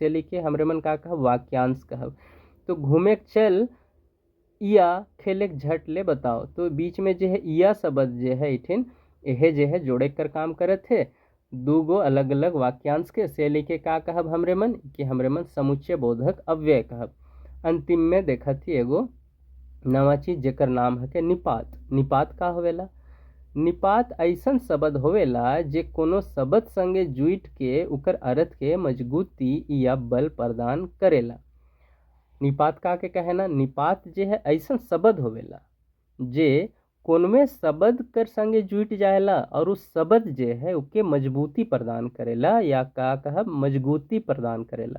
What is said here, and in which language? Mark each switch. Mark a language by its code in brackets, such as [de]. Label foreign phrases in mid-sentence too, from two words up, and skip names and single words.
[sck] से लिखे हमरे मन का कहब वाक्यांश कहब। तो घूमे चल या खेले झट ले बताओ, तो बीच में जे है या शब्द जे है इठिन यह जे है जोड़े कर काम करत है दू गो अलग अलग वाक्यांश के। से लिखे का कहब हमरे मन कि हमरे मन समुच्चय बोधक अव्यय कहब। अंतिम में देखा थी एगो नवा चीज जेकर नाम है के निपात। निपात का होवेला, निपात ऐसन शब्द होवेला जे कोनो शब्द संगे जुट के उकर अर्थ के मजबूती या बल प्रदान करेला। निपात का के कहना, निपात जे है ऐसा शब्द होवेला जे कोनमे शब्द कर संगे जुट जाएला और उस शब्द जे है उके मजबूती प्रदान करेला, या का कहब मजबूती प्रदान करेला।